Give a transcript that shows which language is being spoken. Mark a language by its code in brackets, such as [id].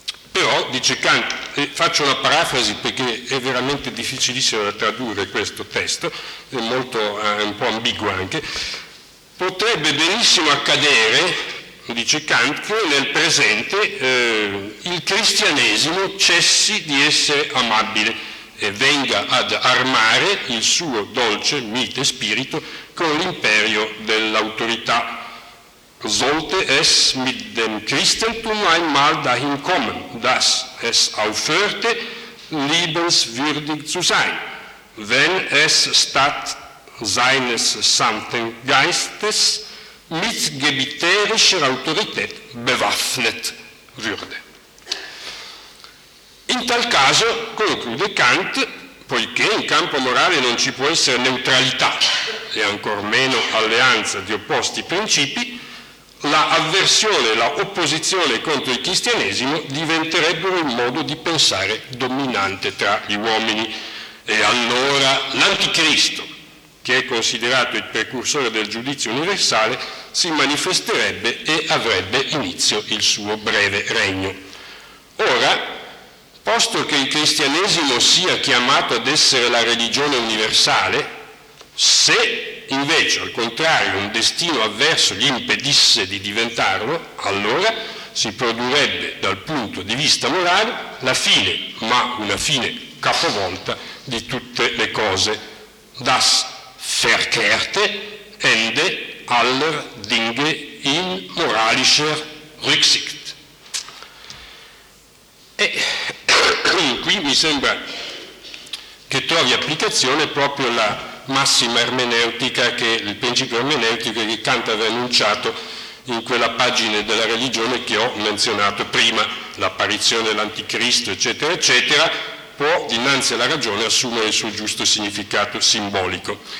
[it] Però, dice Kant, e faccio una parafrasi perché è veramente difficilissimo da tradurre questo testo, è molto un po' ambiguo anche, potrebbe benissimo accadere, dice Kant, che nel presente il cristianesimo cessi di essere amabile e venga ad armare il suo dolce mite spirito con l'imperio dell'autorità. [de] Sollte es mit dem Christentum einmal dahin kommen, dass es aufhörte, liebenswürdig zu sein, wenn es statt seines Santen Geistes mit gebieterischer Autorität bewaffnet würde. [it] In tal caso, conclude Kant, poiché in campo morale non ci può essere neutralità e ancor meno alleanza di opposti principi, la avversione, la opposizione contro il cristianesimo diventerebbero un modo di pensare dominante tra gli uomini. E allora l'anticristo, che è considerato il precursore del giudizio universale, si manifesterebbe e avrebbe inizio il suo breve regno. Ora, posto che il cristianesimo sia chiamato ad essere la religione universale, se invece, al contrario, un destino avverso gli impedisse di diventarlo, allora si produrrebbe, dal punto di vista morale, la fine, ma una fine capovolta, di tutte le cose. [de] Das verkehrte ende aller Dinge in moralischer Rücksicht. [it] E qui mi sembra che trovi applicazione proprio la massima ermeneutica, che il principio ermeneutico che Kant aveva enunciato in quella pagina della religione che ho menzionato prima, l'apparizione dell'anticristo, eccetera, eccetera, può dinanzi alla ragione assumere il suo giusto significato simbolico.